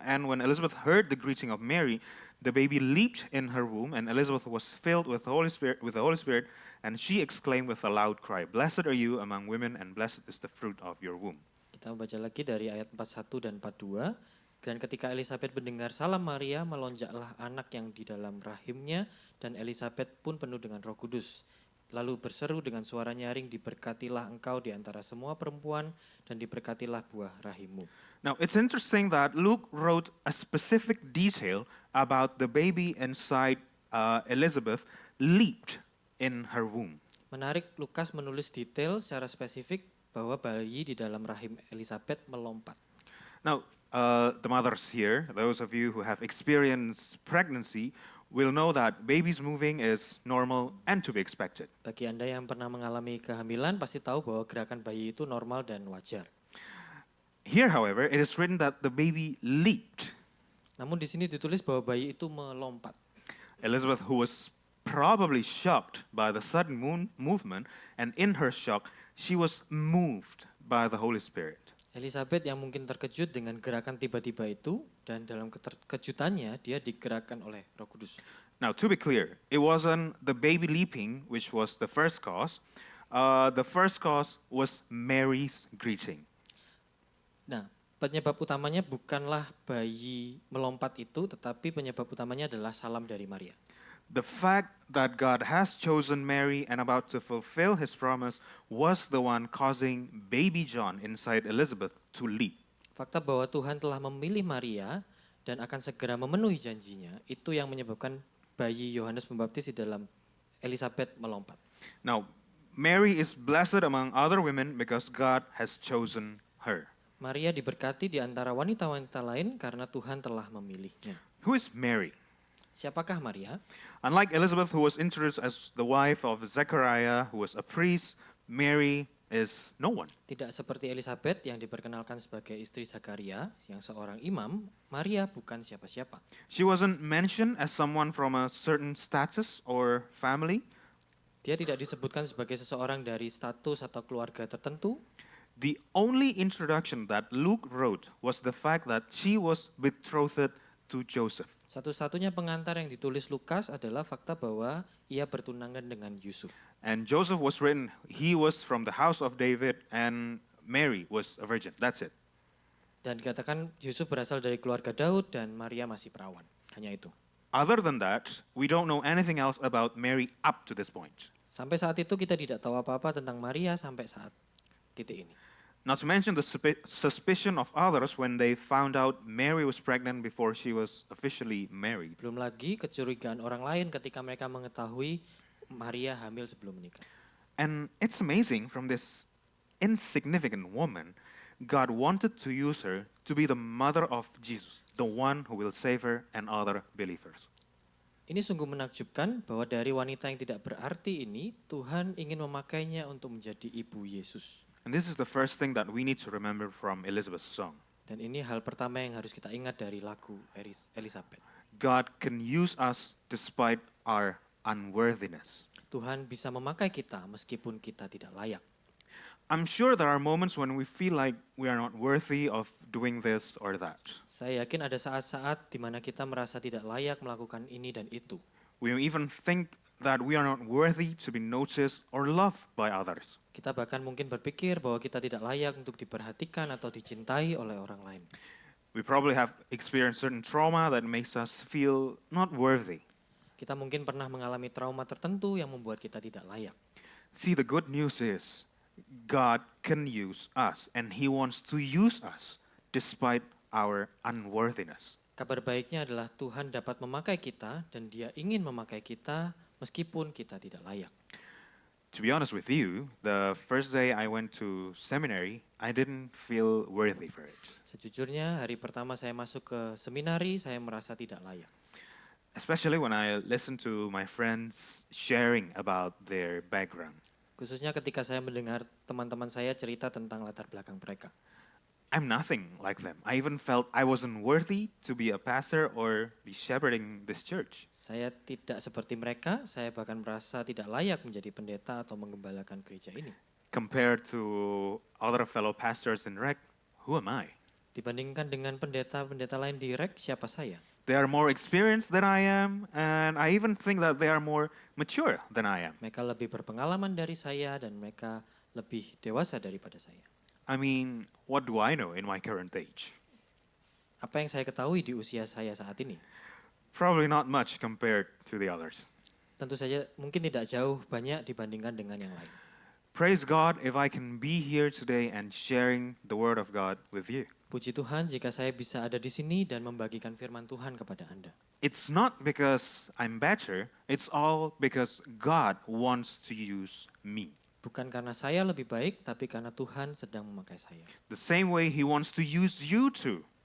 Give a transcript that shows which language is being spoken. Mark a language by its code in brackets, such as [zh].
[en] And when Elizabeth heard the greeting of Mary, the baby leaped in her womb, and Elizabeth was filled with the Holy Spirit, and she exclaimed with a loud cry, "Blessed are you among women, and blessed is the fruit of your womb." [id] Kita baca lagi dari ayat 41 dan 42. Dan ketika Elizabeth mendengar salam Maria, melonjaklah anak yang di dalam rahimnya, dan Elizabeth pun penuh dengan Roh Kudus. Lalu berseru dengan suara nyaring, "Diberkatilah engkau di antara semua perempuan, dan diberkatilah buah rahimmu." [en] Now, it's interesting that Luke wrote a specific detail about the baby inside Elizabeth leaped in her womb. [id] Menarik, Lukas menulis detail secara spesifik bahwa bayi di dalam rahim Elizabeth melompat. [en] Now, the mothers here, those of you who have experienced pregnancy, will know that babies moving is normal and to be expected. [id] Bagi Anda yang pernah mengalami kehamilan, pasti tahu bahwa gerakan bayi itu normal dan wajar. [en] Here, however, it is written that the baby leaped. [id] Namun di sini ditulis bahwa bayi itu melompat. [en] Elizabeth, who was probably shocked by the sudden movement, and in her shock, she was moved by the Holy Spirit. [id] Elizabeth yang mungkin terkejut dengan gerakan tiba-tiba itu, dan dalam keterkejutannya dia digerakkan oleh Roh Kudus. [en] Now, to be clear, it wasn't the baby leaping which was the first cause. The first cause was Mary's greeting. [id] Nah, penyebab utamanya bukanlah bayi melompat itu, tetapi penyebab utamanya adalah salam dari Maria. [en] The fact that God has chosen Mary and about to fulfill his promise was the one causing baby John inside Elizabeth to leap. [id] Fakta bahwa Tuhan telah memilih Maria dan akan segera memenuhi janjinya, itu yang menyebabkan bayi Yohanes Pembaptis di dalam Elizabeth melompat. [en] Now, Mary is blessed among other women because God has chosen her. [id] Maria diberkati di antara wanita-wanita lain karena Tuhan telah memilihnya. [en] Who is Mary? [id] Siapakah Maria? [en] Unlike Elizabeth, who was introduced as the wife of Zechariah, who was a priest, Mary is no one. [id] Tidak seperti Elizabeth yang diperkenalkan sebagai istri Zakaria yang seorang imam, Maria bukan siapa-siapa. [en] She wasn't mentioned as someone from a certain status or family. [id] Dia tidak disebutkan sebagai seseorang dari status atau keluarga tertentu. [en] The only introduction that Luke wrote was the fact that she was betrothed to Joseph. [id] Satu-satunya pengantar yang ditulis Lukas adalah fakta bahwa ia bertunangan dengan Yusuf. [en] And Joseph was written, he was from the house of David, and Mary was a virgin. That's it. [id] Dan dikatakan Yusuf berasal dari keluarga Daud dan Maria masih perawan. Hanya itu. [en] Other than that, we don't know anything else about Mary up to this point. [id] Sampai saat itu kita tidak tahu apa-apa tentang Maria sampai saat titik ini. [en] Not to mention the suspicion of others when they found out Mary was pregnant before she was officially married. [id] Belum lagi kecurigaan orang lain ketika mereka mengetahui Maria hamil sebelum menikah. [en] And it's amazing, from this insignificant woman, God wanted to use her to be the mother of Jesus, the one who will save her and other believers. [id] Ini sungguh menakjubkan bahwa dari wanita yang tidak berarti ini, Tuhan ingin memakainya untuk menjadi ibu Yesus. [en] And this is the first thing that we need to remember from Elizabeth's song. [id] Dan ini hal pertama yang harus kita ingat dari lagu Elizabeth. [en] God can use us despite our unworthiness. [id] Tuhan bisa memakai kita meskipun kita tidak layak. [en] I'm sure there are moments when we feel like we are not worthy of doing this or that. [id] Saya yakin ada saat-saat di mana kita merasa tidak layak melakukan ini dan itu. [en] We even think that we are not worthy to be noticed or loved by others. [id] Kita bahkan mungkin berpikir bahwa kita tidak layak untuk diperhatikan atau dicintai oleh orang lain. [en] We probably have experienced certain trauma that makes us feel not worthy. [id] Kita mungkin pernah mengalami trauma tertentu yang membuat kita tidak layak. [en] See, the good news is God can use us, and He wants to use us despite our unworthiness. [id] Kabar baiknya adalah Tuhan dapat memakai kita dan Dia ingin memakai kita meskipun kita tidak layak. [en] To be honest with you, the first day I went to seminary, I didn't feel worthy for it. [id] Sejujurnya, hari pertama saya masuk ke seminari, saya merasa tidak layak. [en] Especially when I listened to my friends sharing about their background. [id] Khususnya ketika saya mendengar teman-teman saya cerita tentang latar belakang mereka. [en] I'm nothing like them. I even felt I wasn't worthy to be a pastor or be shepherding this church. [id] Saya tidak seperti mereka, saya bahkan merasa tidak layak menjadi pendeta atau menggembalakan gereja ini. [en] Compared to other fellow pastors in REC, who am I? [id] Dibandingkan dengan pendeta-pendeta lain direct, siapa saya? [en] They are more experienced than I am, and I even think that they are more mature than I am. [id] Mereka lebih berpengalaman dari saya dan mereka lebih dewasa daripada saya. [en] I mean, what do I know in my current age? [id] Apa yang saya ketahui di usia saya saat ini? [en] Probably not much compared to the others. [id] Tentu saja mungkin tidak jauh banyak dibandingkan dengan yang lain. [en] Praise God if I can be here today and sharing the Word of God with you. [id] Puji Tuhan jika saya bisa ada di sini dan membagikan firman Tuhan kepada Anda. [en] It's not because I'm better, it's all because God wants to use me. [id] Bukan karena saya lebih baik, tapi karena Tuhan sedang memakai saya. [en] The same way He wants to use you too.